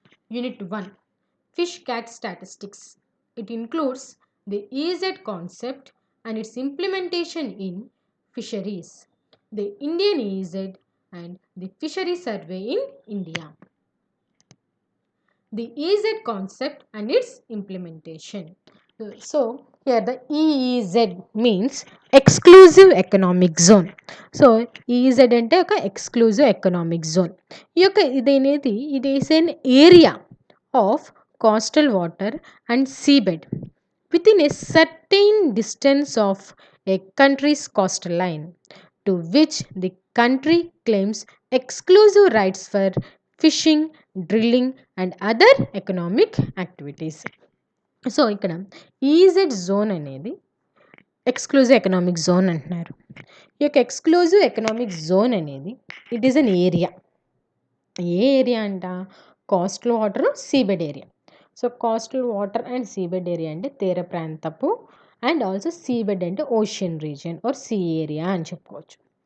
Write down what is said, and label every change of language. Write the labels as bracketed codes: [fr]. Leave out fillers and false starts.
[en] Unit 1, Fish Catch Statistics. It includes the EZ concept and its implementation in fisheries, the Indian EZ and the Fishery Survey in India. The EZ concept and its implementation. So, here the EEZ means exclusive economic zone. [te] So EZ అంటే ఒక exclusive economic zone. ఈ యొక్క ఇదేనేది [en] it is an area of coastal water and seabed within a certain distance of a country's coastal line to which the country claims exclusive rights for fishing, drilling and other economic activities. [te] So ఇక్కడ EZ zone అనేది exclusive economic zone అంటున్నారు. ఈ యొక్క exclusive economic zone అనేది [en] It is an area. [te] ఏ area అంట? Coastal water, seabed area. So coastal water and seabed area అంటే తీర ప్రాంతపు, అండ్ ఆల్సో సీబెడ్ అంటే ocean region are see area అని చెప్పుకోవచ్చు.